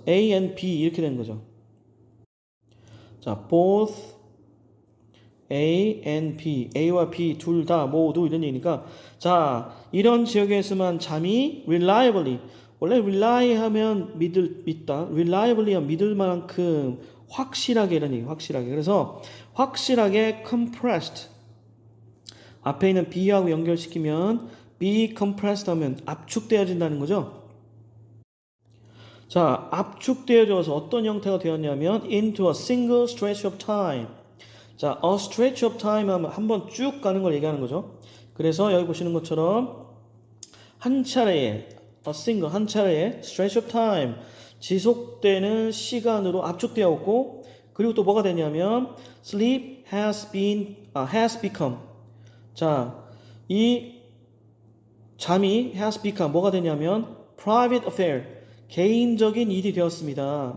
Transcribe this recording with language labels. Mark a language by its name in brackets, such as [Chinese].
[Korean] A and B 이렇게 되는 거죠. 자, [English] both A and B, [Korean] A와 B 둘 다 모두 이런 얘기니까 자, 이런 지역에서만 잠이 reliably 원래 rely 하면 믿다 reliably 하면 믿을 만큼 확실하게 이런 얘기 확실하게 그래서 확실하게 compressed 앞에 있는 B하고 연결시키면 [English] be compressed [Korean] 하면 압축되어진다는 거죠. 자, 압축되어져서 어떤 형태가 되었냐면 [English] into a single stretch of time. [Korean] 자, [English] a stretch of time [Korean] 하면 한번 쭉 가는 걸 얘기하는 거죠. 그래서 여기 보시는 것처럼 한 차례에 한 차례에 [English] stretch of time [Korean] 지속되는 시간으로 압축되었고 그리고 또 뭐가 되냐면 [English] sleep has become [Korean] 자, 이 잠이 [English] has become [Korean] 뭐가 되냐면 [English] private affair [Korean] 개인적인 일이 되었습니다.